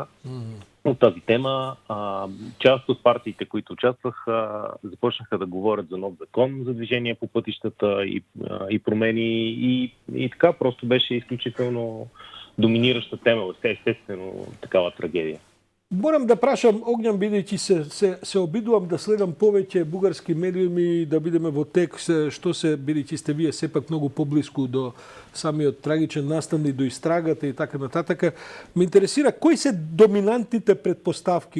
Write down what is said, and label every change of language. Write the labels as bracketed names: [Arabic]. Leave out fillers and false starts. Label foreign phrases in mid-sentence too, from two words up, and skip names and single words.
[Bulgarian] От тази тема. Част от партиите, които участваха, започнаха да говорят за нов закон за движение по пътищата и промени и така просто беше изключително доминираща тема. Естествено такава трагедия. [Macedonian] Морам да прашам, Огњан, бидејќи се обидувам да следам повеќе бугарски медиуми, да бидеме во текст, што се, бидејќи сте вие сепак многу поблиску до самиот трагичен настан и до истрагата и така нататък. Ме интересира кои се доминантните предпоставки.